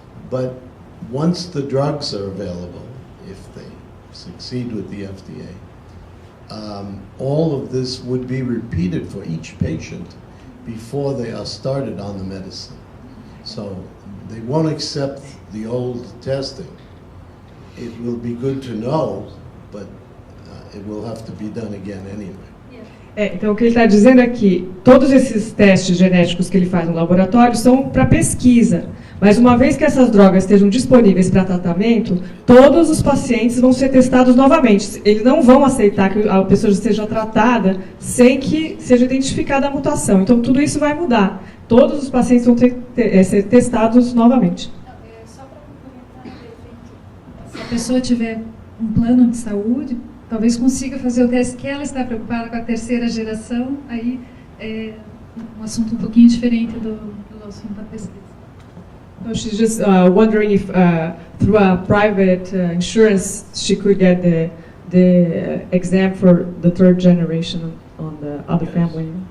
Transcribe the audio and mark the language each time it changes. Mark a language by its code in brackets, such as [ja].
[en] But once the drugs are available, if they succeed with the FDA, all of this would be repeated for each patient before they are started on the medicine. So they won't accept the old testing. It will be good to know, but it will have to be done again anyway. [pt] Então, o que ele está dizendo é que todos esses testes genéticos que ele faz no laboratório são para pesquisa. Mas uma vez que essas drogas estejam disponíveis para tratamento, todos os pacientes vão ser testados novamente. Eles não vão aceitar que a pessoa seja tratada sem que seja identificada a mutação. Então, tudo isso vai mudar. Todos os pacientes vão ser testados novamente. Só para complementar, se a pessoa tiver um plano de saúde, talvez consiga fazer o teste que ela está preocupada com a terceira geração, aí é um assunto um pouquinho diferente do assunto da pesquisa. [en] So she's just wondering if through a private insurance she could get the exam for the third generation on the other family.